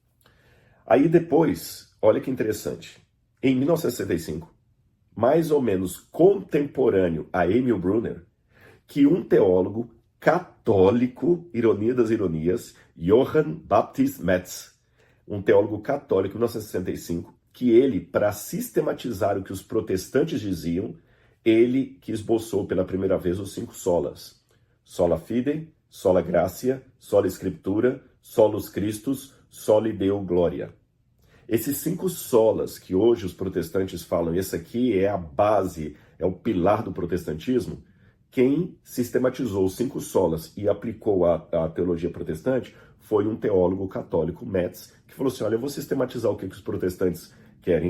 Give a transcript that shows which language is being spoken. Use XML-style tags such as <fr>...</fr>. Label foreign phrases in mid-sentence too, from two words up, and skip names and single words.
<pt>Aí depois, olha que interessante, em 1965, mais ou menos contemporâneo a Emil Brunner, que um teólogo católico, ironia das ironias, Johann Baptist Metz, um teólogo católico em 1965, que ele, para sistematizar o que os protestantes diziam, ele que esboçou pela primeira vez os 5 solas.</pt> <la>Sola Fide, sola Gratia, sola Scriptura, solus Christus, soli Deo Gloria.</la> <pt>Esses 5 solas que hoje os protestantes falam, esse aqui é a base, é o pilar do protestantismo, quem sistematizou os 5 solas e aplicou a teologia protestante foi um teólogo católico, Metz, que falou assim, olha, eu vou sistematizar o que os protestantes querem.</pt>